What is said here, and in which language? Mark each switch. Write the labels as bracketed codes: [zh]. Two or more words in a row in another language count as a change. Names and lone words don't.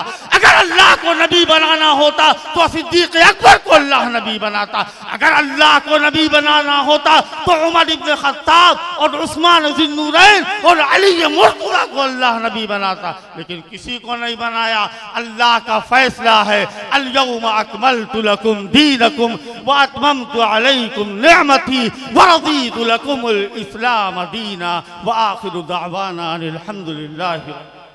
[ur] اگر اللہ کو نبی بنانا ہوتا تو صدیق اکبر کو اللہ نبی بناتا. اگر اللہ کو نبی بنانا ہوتا تو عمر ابن خطاب اور عثمان ذوالنورین اور علی مرتضیٰ کو اللہ نبی بناتا، لیکن کسی کو نہیں بنایا. اللہ کا فیصلہ ہے, [ar] اليوم أكملت لكم دينكم وأتممت عليكم نعمتي ورضيت لكم الإسلام دينا وآخر دعوانا أن الحمد لله.